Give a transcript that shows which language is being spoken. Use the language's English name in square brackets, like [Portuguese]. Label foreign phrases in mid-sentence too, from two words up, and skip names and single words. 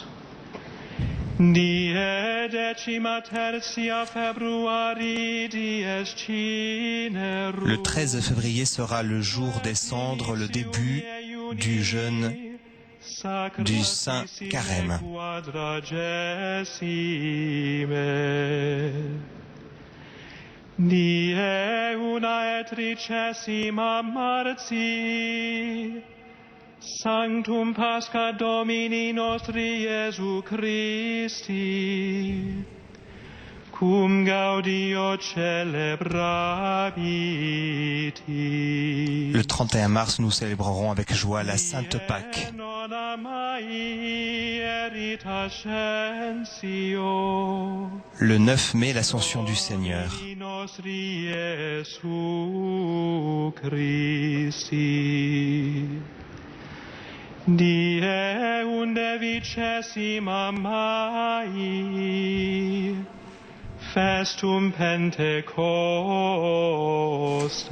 [Latin] Die 13 februari dies cinerum. [French] Le 13 février sera le jour des cendres, le début du jeûne du Saint Carême. [Latin] Die 31 marti, Sanctum Pascha Domini nostri Iesu Christi, cum gaudio celebrabiti. [French] Le 31 mars, nous célébrerons avec joie la Sainte Pâque. Le 9 mai, l'Ascension du Seigneur. [Latin] Die 11 Mai, Festum Pentecoste.